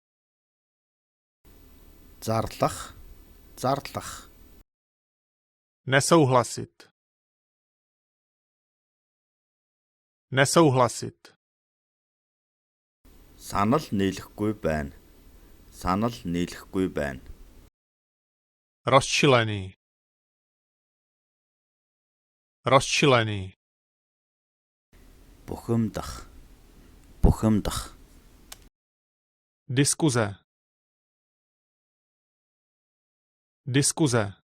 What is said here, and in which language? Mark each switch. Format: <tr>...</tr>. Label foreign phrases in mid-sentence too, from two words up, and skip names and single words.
<mn>Зарлах. Зарлах.</mn> <cs>Nesouhlasit. Nesouhlasit.</cs> <mn>Санал нийлэхгүй байна. Санал нийлэхгүй байна.</mn> <cs>Rozčilený. Rozčilený.</cs> <mn>Бухимдах. Бухимдах.</mn> <cs>Diskuze. Diskuze.</cs>